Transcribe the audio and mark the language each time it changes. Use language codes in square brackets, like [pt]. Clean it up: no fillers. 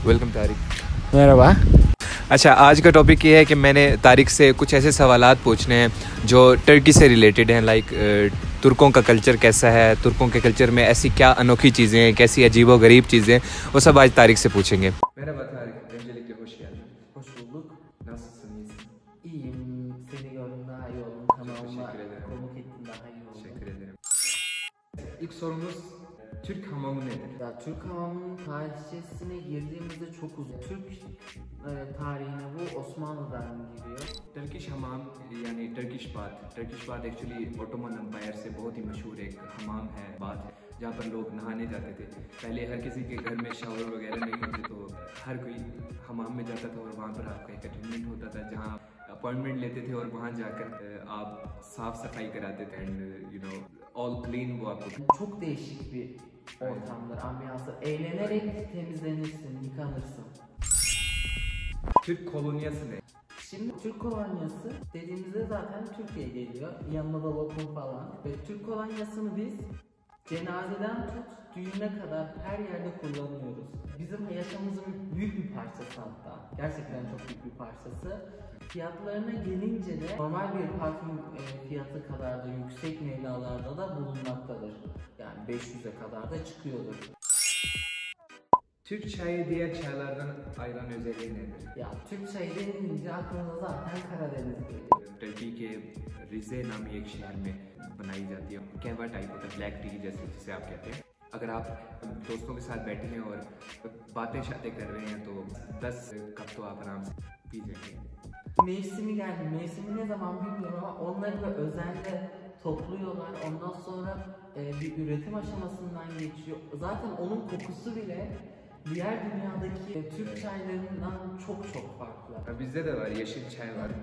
[hi] Welcome Tariq. मेरा अच्छा, आज का टॉपिक ये है कि मैंने तारिक से कुछ ऐसे सवालात पूछने हैं जो टर्की से रिलेटेड हैं। लाइक तुर्कों का कल्चर कैसा है, तुर्कों के कल्चर में ऐसी क्या अनोखी चीज़ें हैं, कैसी अजीबो गरीब चीज़ें, वो सब आज तारिक से पूछेंगे। [tr] Merhaba Tarık, öncelikle hoş geldin. Hoş bulduk. Nasılsın, iyisin? İyiyim. Seni gördüm daha iyi oldum. Kanalıma teşekkür ederim. konuk ettin daha iyi oldum. Teşekkür ederim. İlk sorumuz, Türk hamamı nedir? Ya Türk hamamının tarihçesine girdiğimizde çok uzun. Türk tarihine bu Osmanlı'dan giriyor. [hi] Turkish हमाम यानी Turkish bath actually Ottoman empire से बहुत ही मशहूर एक हमाम है, bath है जहाँ पर लोग नहाने जाते थे। पहले हर किसी के घर में शावर वगैरह नहीं होते, तो हर कोई हमाम में जाता था और वहाँ पर आपका एक अटेंडेंट होता था जहाँ अपॉइंटमेंट लेते थे और वहाँ जाकर आप साफ सफाई कराते थे and you know all clean वो आपको। [tr] Çok değişik bir ortamdır, ambiyansı. Eğlenerek temizlenirsin, yıkanırsın. Türk kolonyası ne? Şimdi Türk kolonyası dediğimizde zaten Türkiye geliyor. Yanında da lokum falan. Ve Türk kolonyasını biz cenazeden tut düğüne kadar her yerde kullanıyoruz. Bizim yaşamımızın büyük bir parçası hatta. Gerçekten çok büyük bir parçası. Fiyatlarına gelince de normal bir parfüm fiyatı kadar da yüksek meblalarda da bulunmaktadır. Yani 500'e kadar da çıkıyordur. Türk çayı diğer çaylardan ayıran özelliği nedir? Ya Türk çayı denilince aklınıza zaten Karadeniz geliyor. [hi] Turkey के रिजे नामी एक शहर में बनाई जाती है, कहवा type होता है, ब्लैक टी जैसे जिसे आप कहते हैं। अगर आप दोस्तों के साथ बैठे हैं और बातें शातें कर रहे हैं तो 10 कप तो आप आराम से पी जाएंगे। [tr] Mevsimi geldi. Mevsimi ne zaman bilmiyorum ama onları da özenle topluyorlar. Ondan sonra bir üretim aşamasından geçiyor. Zaten onun kokusu bile diğer dünyadaki Türk çaylarından çok çok farklı. Bizde de var, yeşil çay var.